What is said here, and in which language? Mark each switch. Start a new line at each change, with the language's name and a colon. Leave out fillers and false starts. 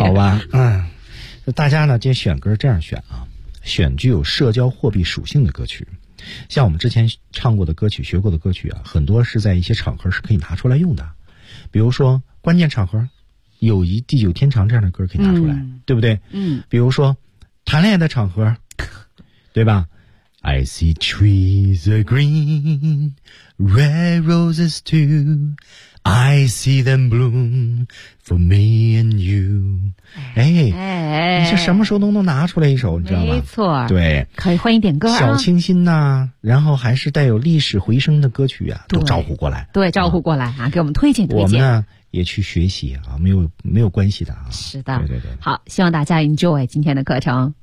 Chinese: 啊、好吧，嗯。大家呢就选歌这样选啊，选具有社交货币属性的歌曲。像我们之前唱过的歌曲，学过的歌曲啊，很多是在一些场合是可以拿出来用的，比如说关键场合，友谊地久天长这样的歌可以拿出来、嗯、对不对，嗯，比如说谈恋爱的场合，对吧，
English: I see trees are green, red roses too, I see them bloom for me and you,
Chinese: 哎哎，你是什么时候都能拿出来一首，你知道吗？没错，对，可以欢迎点歌、啊、小清新呐、啊，然后还是带有历史回声的歌曲啊，都招呼过来，对，招呼过来 啊，给我们推荐推荐。我们呢也去学习啊，没有关系的啊。是的，对对对。好，希望大家 enjoy 今天的课程。